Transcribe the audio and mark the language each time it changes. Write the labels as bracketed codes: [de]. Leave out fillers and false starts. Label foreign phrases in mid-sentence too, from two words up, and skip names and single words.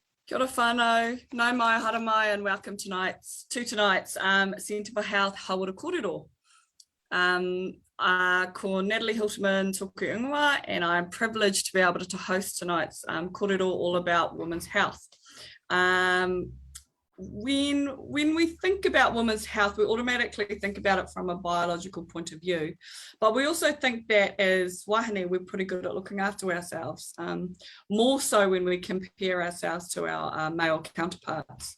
[mi] Kia ora whānau, nau mai, hara mai, [en] and welcome to tonight's Centre for Health Hawara Kōrero. [mi] Ko Natalie Hilterman toku ingoa, [en] and I'm privileged to be able to host tonight's kōrero all about women's health. When we think about women's health, we automatically think about it from a biological point of view, but we also think that as wahine, we're pretty good at looking after ourselves, more so when we compare ourselves to our male counterparts.